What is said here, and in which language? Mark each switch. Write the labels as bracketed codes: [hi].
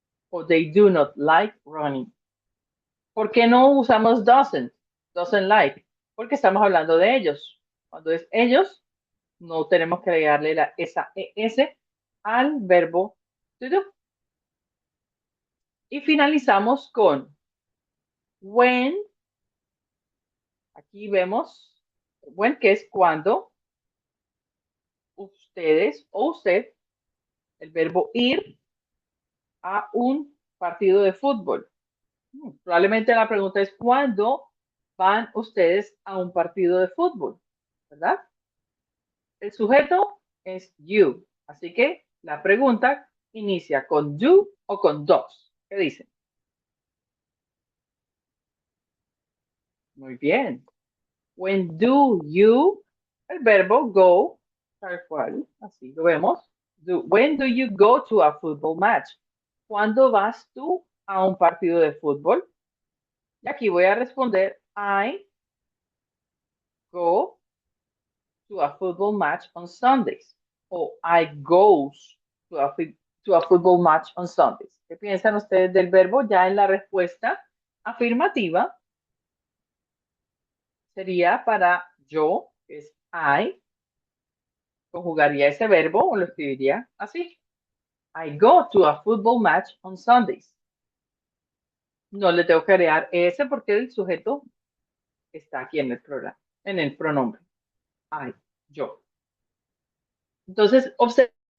[en] O they do not like running. [es] ¿Por qué no usamos doesn't? [en] Doesn't like. [es] Porque estamos hablando de ellos. Cuando es ellos, no tenemos que agregarle esa ES al verbo to do. Y finalizamos con when. Aquí vemos when, que es cuando ustedes o usted, el verbo ir a un partido de fútbol. Probablemente la pregunta es ¿cuándo van ustedes a un partido de fútbol? ¿Verdad? El sujeto es you. Así que la pregunta inicia con do o con does. ¿Qué dicen? Muy bien. [en] When do you, [es] el verbo go, tal cual, así lo vemos. [en] When do you go to a football match? [es] ¿Cuándo vas tú a un partido de fútbol? Y aquí voy a responder, [en] I go to a football match on Sundays. O I goes to a football match on Sundays. [es] ¿Qué piensan ustedes del verbo? Ya en la respuesta afirmativa sería para yo, que es I, conjugaría ese verbo o lo escribiría así. [en] I go to a football match on Sundays. [es] No le tengo que agregar ese porque el sujeto está aquí en el programa, en el pronombre. I, yo. Entonces, observen.